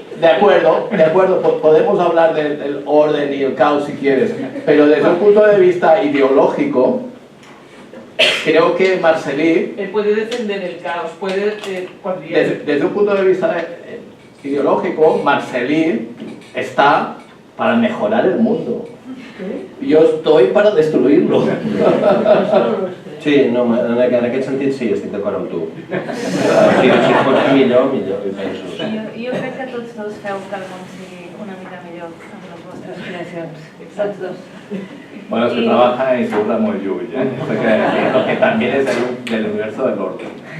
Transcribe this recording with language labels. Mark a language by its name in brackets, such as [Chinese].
[Spanish] De acuerdo, podemos hablar del orden y el caos si quieres, pero desde un punto de vista ideológico, creo que Marcel·lí... Él puede defender el caos, puede... Desde un punto de vista ideológico, Marcel·lí está para mejorar el mundo. Jo estoy para destruirlo. [Catalan] Sí, no, en aquest sentit sí, estic d'acord amb tu. Si pot ser millor, penso. Jo crec que tots dos feu que el món sigui una mica millor amb les vostres creacions. Tots dos. [Spanish] Bueno, es que trabajan y se burlan muy lluny, lo que también es del universo del orden.